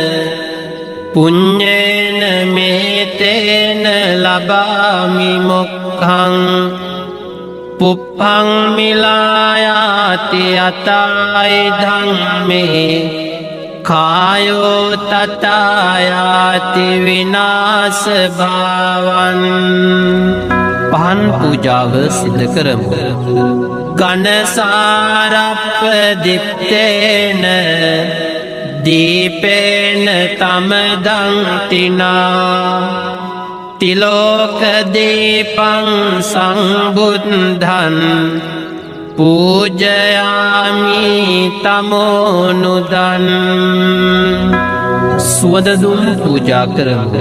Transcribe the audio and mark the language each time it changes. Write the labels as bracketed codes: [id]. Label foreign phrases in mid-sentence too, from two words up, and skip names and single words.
[pi] පුඤ්ඤේන මේතේන ලබාමි මොක්ඛං පුප්පං මිලායාති අතායි ධම්මේ කායෝ තතායාති විනාශ භාවං [si] පහන් පූජාව සිද්ධ කරමු. [pi] ගණසාරප්ප දිත්තේන දීපේන තමදං තිනා තිලෝක දීපං සංබුද්ධං පූජයාමි තමෝනුදන් [si] සුවදදුම් පූජා කරමු.